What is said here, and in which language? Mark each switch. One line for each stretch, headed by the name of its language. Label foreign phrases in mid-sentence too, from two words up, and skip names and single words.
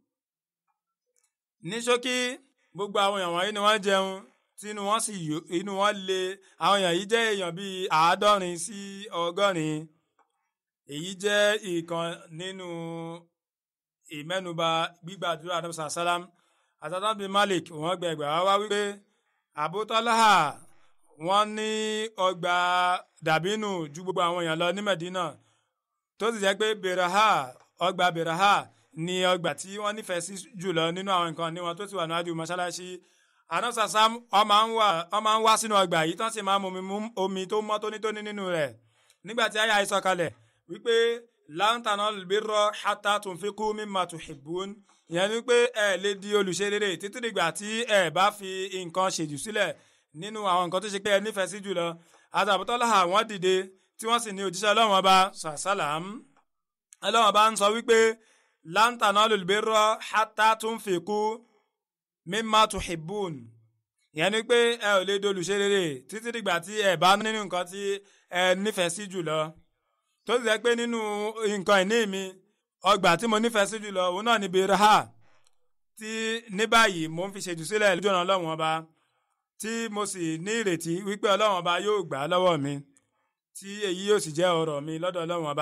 Yoruba: Ní ṣókí, gbogbo àwọn èèyàn wọ̀nyí ni wọ́n jẹun tí inú wọn sì yó, inú wọn le. Àwọn èèyàn yìí jẹ́ èèyàn bíi 70 sí 100. Èyí jẹ́ ìkan nínú ìmẹ́nuba gbígbàdúrà Ànábì sàlám. Anas bin Malik wọ́n gbẹ̀gbẹ̀ wá wípé Abu Talha wọ́n ní ọgbà dàbínù ju gbogbo àwọn èèyàn lọ ní Medina, tó sì jẹ́ pé ọgbà Beraha ni ọgbà tí wọ́n nífẹ̀ẹ́ sí jùlọ nínú àwọn nǹkan ní wọn tó sì wà níwájú mọ́ṣáláṣí. Ànábì sàlám wọ́n máa ń wá sínú ọgbà yìí tán sì máa ń mu omi tó mọ́ tónítóní nínú rẹ̀. Nígbà tí àyà ìsọ̀kalẹ̀ wípé
Arabic: لن تنالوا البر حتى تنفقوا مما تحبون,
Yoruba: ìyẹn ni pé ẹ lè di olùṣe rere títí dìgbà tí ẹ bá fi nǹkan ṣèjù sílẹ̀ nínú àwọn nǹkan tó ṣe pé ẹ nífẹ̀ẹ́ sí jùlọ. Abu Talha wọ́n dìde tí wọ́n sì ní òjíṣẹ́ Ọlọ́run ọba sàlám. Ọlọ́run ọba ń sọ wípé
Arabic: لن تنالوا البر حتى تنفقوا مما تحبون,
Yoruba: ìyẹn ni pé ẹ ò lè di olùṣe rere títí dìgbà tí ẹ bá nínú nǹkan tí ẹ nífẹ̀ẹ́ sí jùlọ. Tó sì jẹ́ pé nínú nǹkan ìní mi, ọgbà tí mo nífẹ̀ẹ́ sí jùlọ òun náà ni Beraha, tí ní báyìí mo ń fi ṣètù sílẹ̀ lójú ọ̀nà Ọlọ́run ọba, tí mo sì ní ìrètí wípé Ọlọ́run ọba yóò gbà á lọ́wọ́ mi, tí èyí yóò sì jẹ́ ọrọ̀ mi lọ́dọ̀ Ọlọ́run ọba.